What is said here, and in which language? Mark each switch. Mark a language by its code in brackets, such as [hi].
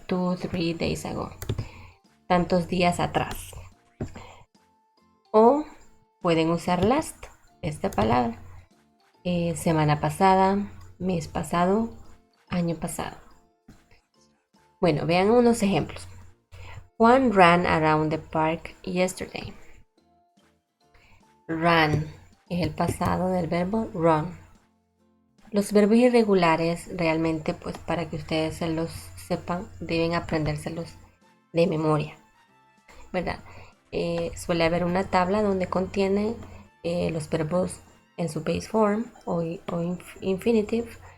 [en] 2, 3 days ago. [es] Tantos días atrás. O pueden usar last, esta palabra. Semana pasada, mes pasado, año pasado. Bueno, vean unos ejemplos. [en] Juan ran around the park yesterday. [es] Ran es el pasado del verbo run. Los verbos irregulares realmente, pues para que ustedes se los sepan, deben aprendérselos de memoria, ¿verdad? Suele haber una tabla donde contiene los verbos en su base form o infinitive.